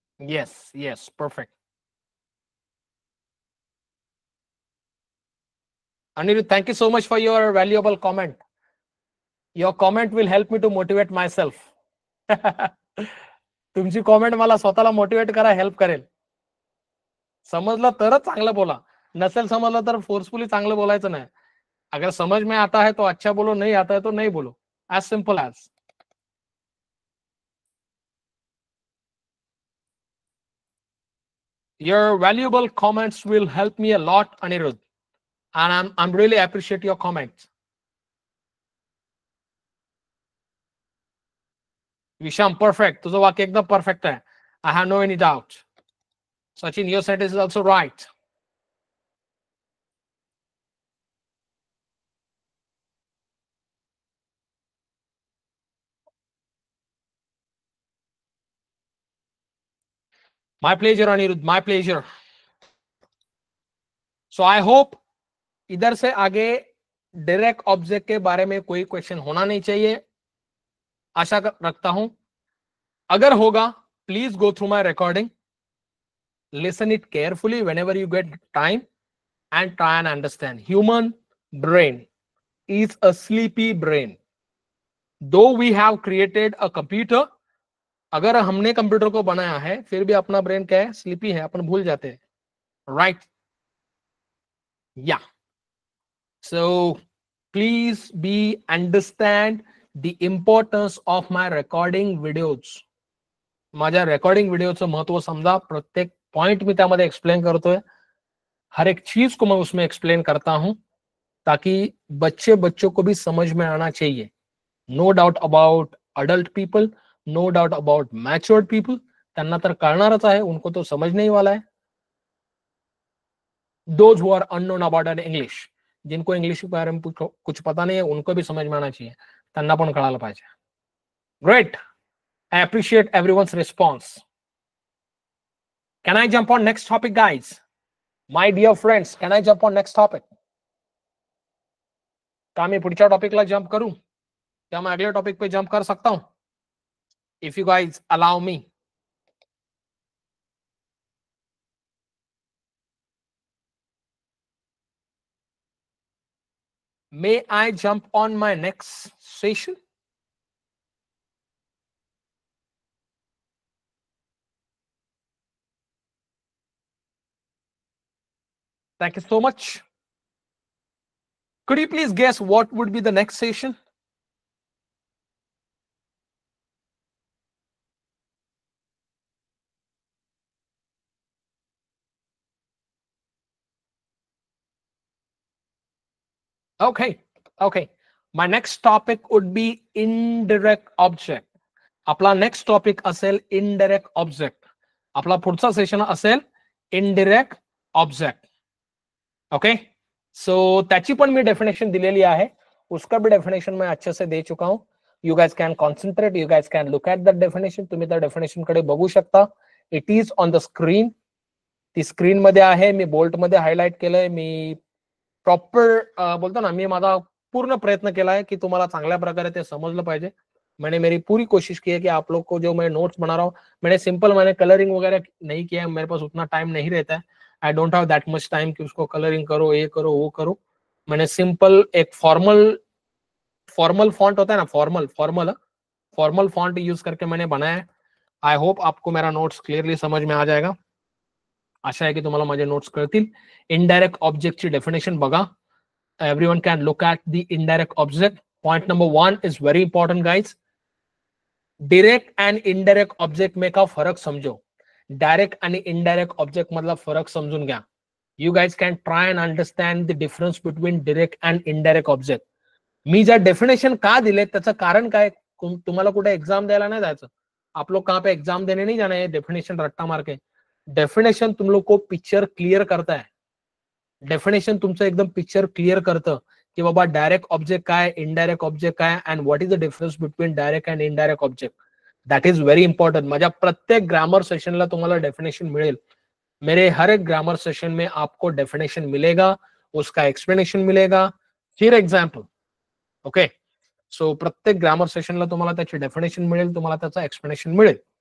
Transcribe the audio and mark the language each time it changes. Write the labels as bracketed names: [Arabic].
[English] Yes, yes, perfect. Anirudh, thank you so much for your valuable comment. Your comment will help me to motivate myself. [Marathi] तुमची comment मला स्वतःला motivate करा help करेल. समजलं तरच चांगलं बोला, नसेल समजलं तर फोर्सफुली चांगलं बोलायचं नाही. [Hindi] अगर समझ में आता है तो अच्छा बोलो, नहीं आता है तो नहीं बोलो. [English] As simple as. Your valuable comments will help me a lot, Anirudh, and I'm really appreciate your comments. Visham, perfect. [Marathi] तुझं वाक्य एकदम परफेक्ट आहे. [English] I have no any doubt. Sachin, your sentence is also right. My pleasure Aniruddha, my pleasure. So I hope [Hindi] इधर से आगे direct object के बारे में कोई क्वेश्चन होना नहीं चाहिए, आशा रखता हूं. अगर होगा [English] Please go through my recording, listen it carefully whenever you get time and try and understand. Human brain is a sleepy brain. Though we have created a computer, [Hindi] अगर हमने कंप्यूटर को बनाया है फिर भी अपना ब्रेन क्या है, स्लीपी है, अपन भूल जाते हैं, राइट? [English] या so please be understand the importance of my recording videos. [Marathi] माझ्या रेकॉर्डिंग व्हिडिओचं महत्व समजा, प्रत्येक पॉइंट मी त्यामध्ये एक्सप्लेन करतोय, [Hindi] हर एक चीज को मैं उसमें एक्सप्लेन करता हूं ताकि बच्चों को भी समझ में आना चाहिए. [English] no doubt about adult people, no doubt about matured people, [Marathi] त्यांना तर कळणारच आहे, [Hindi] उनको तो समझने ही वाला है. [English] those who are unknown about an English, [Hindi] जिनको इंग्लिश के बारे में कुछ पता नहीं है उनको भी समझ में आना चाहिए, [Marathi] त्यांना पण कळायला पाहिजे. [English] Great, I appreciate everyone's response. Can I jump on next topic, guys? My dear friends, can I jump on next topic? [Hindi] क्या मैं पुढच्या टॉपिकला जंप करूं? क्या मैं अगले टॉपिक पे जंप कर सकता हूं? [English] If you guys allow me. May I jump on my next session? Thank you so much. Could you please guess what would be the next session? Okay. My next topic would be indirect object. [Marathi] आपला next topic असेल indirect object. आपला पुढचा session असेल indirect object. Okay, so त्याची पण मी definition दिलेली आहे, [Hindi] उसका भी डेफिनेशन मैं अच्छे से दे चुका हूं. [English] You guys can concentrate, you guys can look at the definition. [Marathi] तुम्ही त्या डेफिनेशन कडे बघू शकता. [English] It is on the screen. [Marathi] ती स्क्रीन मध्ये आहे, मी बोल्ट मध्ये हायलाइट केलंय. मी प्रॉपर बोलतो ना, मी माझा पूर्ण प्रयत्न केला है कि तुम्हाला चांगल्या प्रकारे ते समजलं पाहिजे. [Hindi] मैंने मेरी पूरी कोशिश की है कि आप लोग को जो मैं नोट्स बना रहा हूँ, मैंने कलरिंग वगैरह नहीं किया है, मेरे पास उतना टाइम नहीं रहता है. [English] I don't have that much time [Hindi] कि उसको कलरिंग करो, ये करो, वो करो. मैंने सिंपल एक फॉर्मल फॉन्ट होता है ना, फॉर्मल फॉन्ट यूज करके मैंने बनाया है. आई होप आपको मेरा नोट्स क्लियरली समझ में आ जाएगा. [Marathi] आशा है की तुम्हाला माझे नोट्स कळतील. इनडायरेक्ट ऑब्जेक्टची डेफिनेशन बघा. [English] Everyone can look at the indirect object. Point number 1 is very important, guys. [Hindi] Direct and indirect object में का फरक समझो. [Marathi] डायरेक्ट आणि इनडायरेक्ट ऑब्जेक्ट मधला फरक समजून घ्या. [English] You guys can try and understand the difference between direct and indirect object. [Marathi] मी ज्या डेफिनेशन का दिले त्याचं कारण काय, तुम्हाला कुठे एग्जाम द्यायला नाही जायचं. [Hindi] आप लोग कहाँ पे एग्जाम देने नहीं जाना है डेफिनेशन रट्टा मार के. डेफिनेशन तुम लोग को पिक्चर क्लियर करता है. [Marathi] डेफिनेशन तुमचं एकदम पिक्चर क्लियर करतं की बाबा डायरेक्ट ऑब्जेक्ट काय, इनडायरेक्ट ऑब्जेक्ट काय, [English] And what is the difference between direct and indirect object. That is very important. [Marathi] माझ्या प्रत्येक ग्रामर सेशनला तुम्हाला डेफिनेशन मिळेल. [Hindi] मेरे हर एक ग्रामर सेशन में आपको डेफिनेशन मिलेगा, उसका एक्सप्लेनेशन मिलेगा, फिर एग्जाम्पल. [Marathi] ओके, सो प्रत्येक ग्रामर सेशनला तुम्हाला त्याची डेफिनेशन मिळेल, तुम्हाला त्याचं एक्सप्लेनेशन मिळेल.